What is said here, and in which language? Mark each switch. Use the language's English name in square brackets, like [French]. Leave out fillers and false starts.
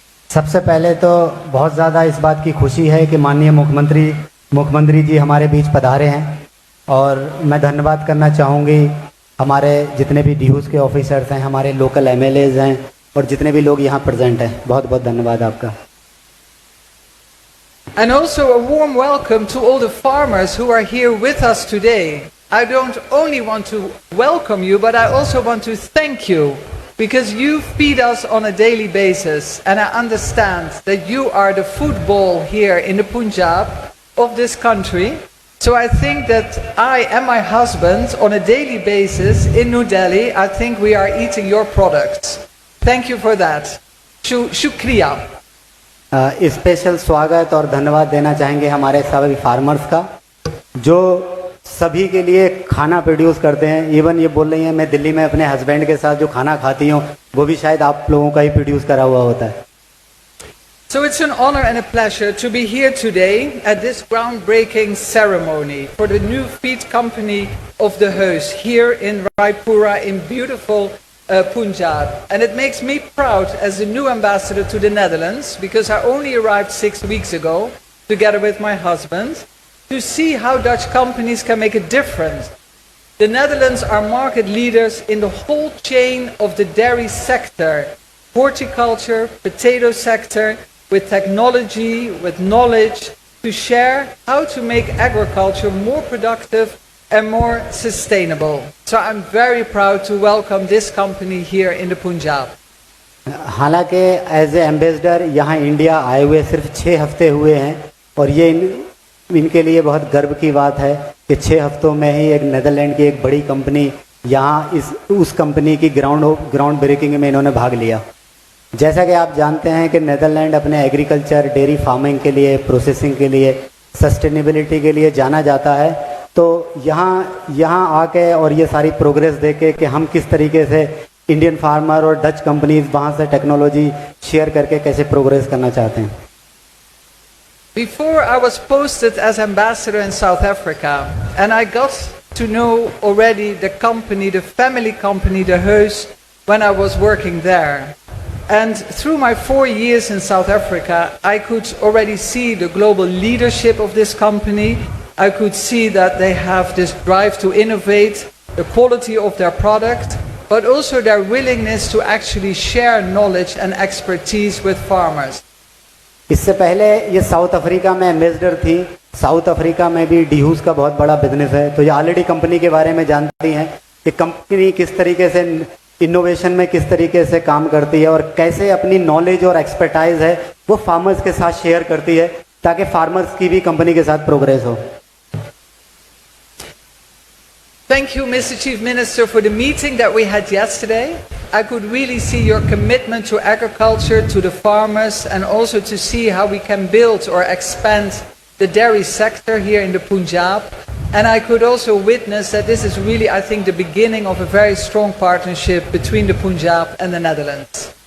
[Hindi] सबसे पहले तो बहुत ज़्यादा इस बात की खुशी है कि माननीय मुख्यमंत्री जी हमारे बीच पधारे हैं, और मैं धन्यवाद करना चाहूँगी हमारे जितने भी DHUS के ऑफिसर्स हैं, हमारे लोकल MLAs हैं, और जितने भी लोग यहाँ प्रेजेंट हैं। बहुत बहुत धन्यवाद आपका। [English] And also a warm welcome to all the farmers who are here with us today. I don't only want to welcome you, but I also want to thank you, because you feed us on a daily basis, and I understand that you are the football here in the Punjab of this country. So I think that I and my husband on a daily basis in New Delhi, I think we are eating your products. Thank you for that. Shukriya. [Hindi] Special स्वागत और धन्यवाद देना चाहेंगे हमारे सभी farmers का, जो सभी के लिए खाना प्रोड्यूस करते हैं। इवन ये बोल रही हैं, मैं दिल्ली में अपने हस्बैंड के साथ जो खाना खाती हूँ वो भी शायद आप लोगों का ही प्रोड्यूस करा हुआ होता है। [English] So it's an honor and a pleasure to be here today at this groundbreaking ceremony for the new feed company of the Heus here in Raipura in beautiful Punjab. And it makes me proud as the new ambassador to the Netherlands, because I only arrived 6 weeks ago together with my husband, to see how Dutch companies can make a difference. The Netherlands are market leaders in the whole chain of the dairy sector, horticulture, potato sector, with technology, with knowledge, to share how to make agriculture more productive and more sustainable. So I'm very proud to welcome this company here in the Punjab. [Hindi] हालांकि [English] as a ambassador [Hindi] यहाँ India आए हुए सिर्फ 6 हफ्ते हुए हैं, और ये इनके लिए बहुत गर्व की बात है कि 6 हफ्तों में ही एक नेदरलैंड की एक बड़ी कंपनी यहाँ उस कंपनी की ग्राउंड ब्रेकिंग में इन्होंने भाग लिया। जैसा कि आप जानते हैं कि नेदरलैंड अपने एग्रीकल्चर, डेयरी फार्मिंग के लिए, प्रोसेसिंग के लिए, सस्टेनेबिलिटी के लिए जाना जाता है। तो यहाँ आके और ये सारी प्रोग्रेस देखे कि हम किस तरीके से इंडियन फार्मर और डच कंपनीज वहाँ से टेक्नोलॉजी शेयर करके कैसे प्रोग्रेस करना चाहते हैं। [English] Before I was posted as ambassador in South Africa, and I got to know already the company, the family company, the Heus, when I was working there. And through my 4 years in South Africa, I could already see the global leadership of this company. I could see that they have this drive to innovate, the quality of their product, but also their willingness to actually share knowledge and expertise with farmers. [Hindi] इससे पहले ये south Africa में ambassador थी। South Africa में भी DHUS का बहुत बड़ा बिजनेस है, तो ये ऑलरेडी कंपनी के बारे में जानती हैं कि कंपनी किस तरीके से इनोवेशन में किस तरीके से काम करती है और कैसे अपनी नॉलेज और एक्सपर्टाइज है वो फार्मर्स के साथ शेयर करती है, ताकि फार्मर्स की भी कंपनी के साथ प्रोग्रेस हो। [English] Thank you, Mr. Chief Minister, for the meeting that we had yesterday. I could really see your commitment to agriculture, to the farmers, and also to see how we can build or expand the dairy sector here in the Punjab. And I could also witness that this is really, I think, the beginning of a very strong partnership between the Punjab and the Netherlands.